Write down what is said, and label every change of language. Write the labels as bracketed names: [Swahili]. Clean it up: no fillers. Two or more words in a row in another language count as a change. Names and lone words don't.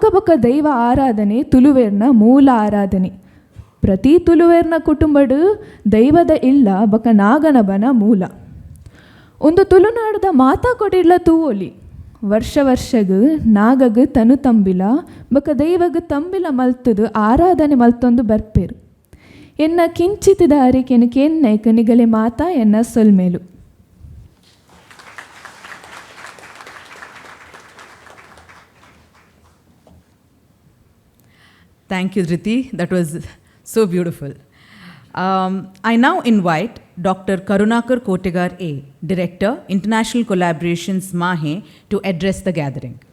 [Tulu] ಬಕ ದೈವ ಆರಾಧನೆ ತುಳುವೆರ್ನ ಮೂಲ ಆರಾಧನೆ ಪ್ರತಿ ತುಳುವೆರ್ನ ಕುಟುಂಬಡು ದೈವದ ಇಲ್ಲ ಬಕ ನಾಗನ ಬನ ಮೂಲ ಒಂದು ತುಳುನಾಡದ ಮಾತಾ ಕೊಡಿಡ್ಲ ತೂವೊಲಿ ವರ್ಷ ವರ್ಷಗು ನಾಗಗು ತನು ತಂಬಿಲ ಬಕ ದೈವಗು ತಂಬಿಲ ಮಲ್ತುದು ಆರಾಧನೆ ಮಲ್ತೊಂದು ಬರ್ಪೇರು ಎನ್ನ ಕಿಂಚಿತ್ ದಾರಿಕೆನು ಕೆನ್ನೈಕ ನಿಗಲೆ ಮಾತಾ ಎನ್ನ ಸೊಲ್ಮೇಲು. [English] Thank you, Dhriti. That was so beautiful. I now invite Dr. Karunakar Kotegar A, Director, International Collaborations, MAHE, to address the gathering.